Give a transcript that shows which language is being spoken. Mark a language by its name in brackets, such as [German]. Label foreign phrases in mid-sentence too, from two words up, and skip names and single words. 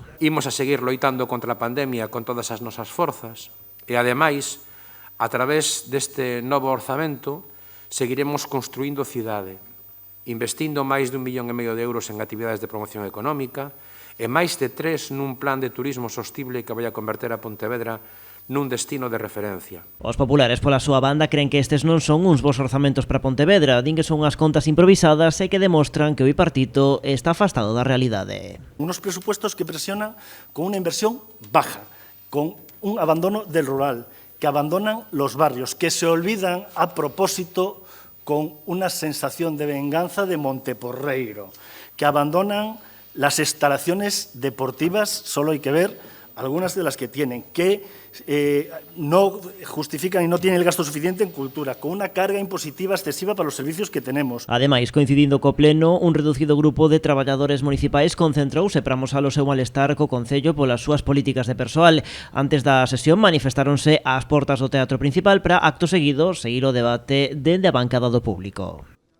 [Galician] Imos a seguir loitando contra a pandemia con todas as nosas forzas e, ademais, a través deste novo orzamento, seguiremos construindo cidade, investindo máis de 1,5 millón de euros en actividades de promoción económica e máis de 3 nun plan de turismo sostible que vai a converter a Pontevedra nun destino de referencia. Os populares, pola súa banda, creen que estes non son uns bons orzamentos para Pontevedra, din que son unhas contas improvisadas e que demostran que o bipartito está afastado da realidade. [Spanish] Unos presupuestos que presionan con unha inversión baja, con un abandono del rural, que abandonan los barrios, que se olvidan a propósito con una sensación de venganza de Monteporreiro, que abandonan las instalaciones deportivas, solo hay que ver algunas de las que tienen, que no justifican y no tienen el gasto suficiente en cultura, con una carga impositiva excesiva para los servicios que tenemos. [Galician] Ademais, coincidindo co pleno, un reducido grupo de traballadores municipais concentrouse para amosar o seu malestar co Concello polas súas políticas de persoal. Antes da sesión manifestáronse ás portas do Teatro Principal para, acto seguido, seguir o debate dende a bancada do público.